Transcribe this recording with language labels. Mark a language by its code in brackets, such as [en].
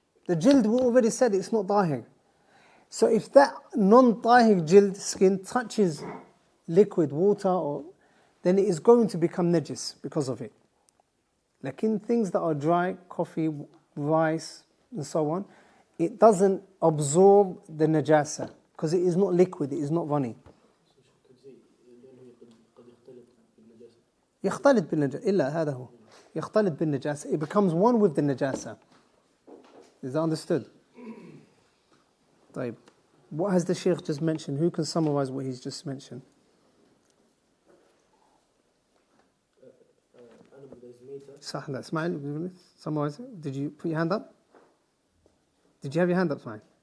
[en] The jild, we already said it's not tahir. So if that non-tahir jild skin touches liquid water, then it is going to become najis because of it. Like in things that are dry, coffee, rice, and so on, it doesn't absorb the najasa because it is not liquid, it is not running. [ar] يختلط بالنجاسة إلا هذا هو يختلط بالنجاسة. [en] It becomes one with the najasa. Is that understood? طيب. What has the Shaykh just mentioned? Who can summarize what he's just mentioned? صح, لا, Ismail, summarize it. Did you put your hand up? Did you have your hand up, Ismail?